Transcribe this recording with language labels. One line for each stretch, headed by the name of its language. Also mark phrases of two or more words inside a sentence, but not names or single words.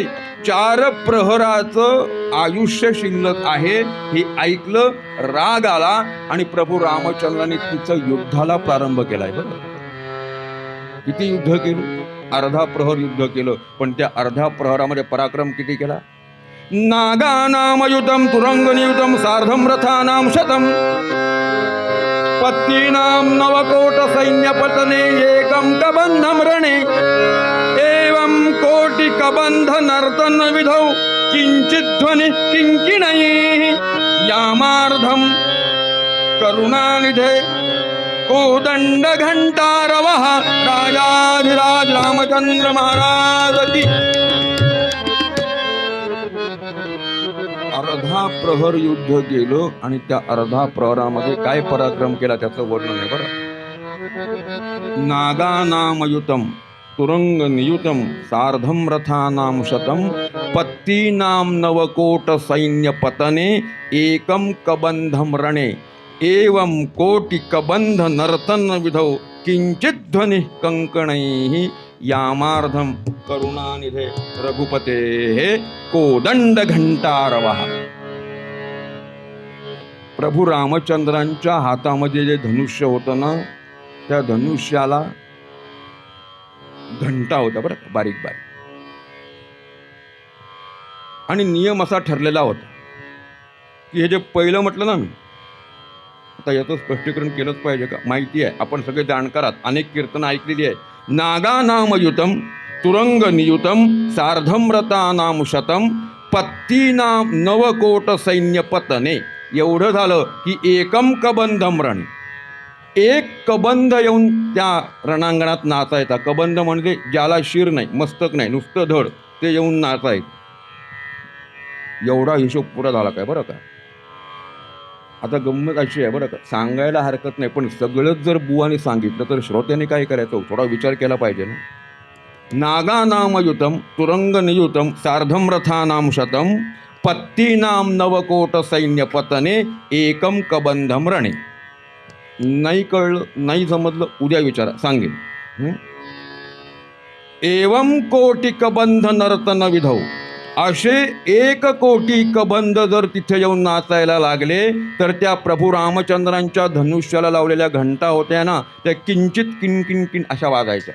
Marathi: 4 प्रहराचं आयुष्य शिल्लक आहे हे ऐकलं. राग आला आणि प्रभू रामचंद्रांनी तिचं युद्धाला प्रारंभ केलाय बरं. किती युद्ध केलं? अर्धा प्रहर युद्ध केलं. पण त्या अर्ध्या प्रहरामध्ये पराक्रम किती केला?
Sanskrit: नागानामयुतम तुरंगनियुतम सार्धम रथानाम शतम पत्नीनां नवकोट सैन्यपतने एकं कबंधं रणे एवं कोटि कबंध नर्तन विधौ किंचिध्वनि किंकिणैः यामार्धं करुणानिधे कोदंड घंटारवः राजाधिराज रामचंद्र महाराज की.
Marathi: अर्धा प्रहर युद्ध केलं आणि त्या अर्धा प्रहरामध्ये काय पराक्रम केला त्याचं वर्णन आहे बरं.
Sanskrit: नागानामयुतम तुरंग नियुतम सार्धम रथानाम शतम पत्तीनां नवकोट सैन्य पतने एकम कबंधम रणे एवं कोटि कबंध नर्तन विधौ किंचिध्वनि कंकणैः यामार्धम करुणानिधे रघुपते कोदंड घंटारवः.
Marathi: प्रभू रामचंद्रांच्या हातामध्ये जे धनुष्य होतं ना त्या धनुष्याला घंटा होता बरं, बारीक बारीक. आणि नियम असा ठरलेला होता की हे जे पहिलं म्हटलं ना मी आता याचं स्पष्टीकरण केलंच पाहिजे का? माहिती आहे, आपण सगळे जाणकार आहात, अनेक कीर्तनं ऐकलेली आहे.
Sanskrit: नागानामयुतम तुरंग नियुतम सार्धम रतानाम शतम पत्तीनाम नवकोट सैन्य पतने.
Marathi: एवढं झालं की
Sanskrit: एकम कबंधम रण,
Marathi: एक कबंध येऊन त्या रणांगणात नाचायचा. कबंध म्हणजे ज्याला शिर नाही, मस्तक नाही, नुसतं धड, ते येऊन नाचायचं. एवढा हिशोब पुरा झाला काय बरं का. आता गंमत अशी आहे बरं का, सांगायला हरकत नाही, पण सगळंच जर बुवाने सांगितलं तर श्रोत्याने काय करायचं, थोडा विचार केला पाहिजे ना.
Sanskrit: नागानामयुतम तुरंग नियुतम सार्धम रथानाम शतम पत्तीनाम नवकोट सैन्य पतने एकम कबंधम रणे.
Marathi: नाही कळलं, नाही समजलं, उद्या विचारा, सांगेन.
Sanskrit: एवम कोटी कबंध नर्तन विधौ.
Marathi: असे 1,000,000 कबंध जर तिथे येऊन नाचायला लागले तर त्या प्रभू रामचंद्रांच्या धनुष्याला लावलेल्या घंटा होत्या ना, त्या किंचित किणकिण अशा वाजायच्या.